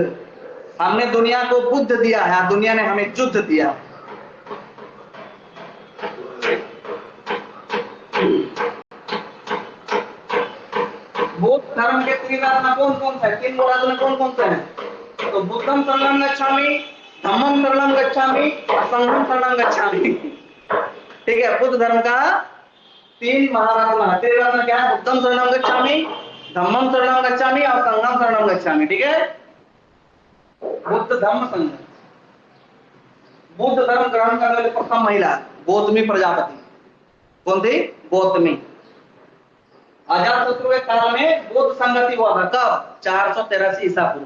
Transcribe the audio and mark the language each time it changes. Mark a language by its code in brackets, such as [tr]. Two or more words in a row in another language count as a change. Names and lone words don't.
[hi] हमने दुनिया को बुद्ध दिया है, दुनिया ने हमें युद्ध दिया। बौद्ध धर्म के त्रिरत्न कौन कौन से? तीन रत्न कौन कौन से हैं? [pi] तो बुद्धम शरणं गच्छामि, धम्मम शरणं गच्छामि और संघम शरणं गच्छामि। [hi] ठीक है, बुद्ध धर्म का तीन महारत्न है। त्रिरत्न क्या है? [pi] बुद्धम शरणं गच्छामि, धम्मम शरणं गच्छामि और संघम शरणं गच्छामि। [hi] ठीक है, बुद्ध धम्म संघ। बुद्ध धर्म ग्रहण करने वाली प्रथम महिला गौतमी प्रजापति। कौन थी? गौतमी। अजातशत्रु के काल में बौद्ध संगति हुआ था। कब? 483 ईसा पूर्व।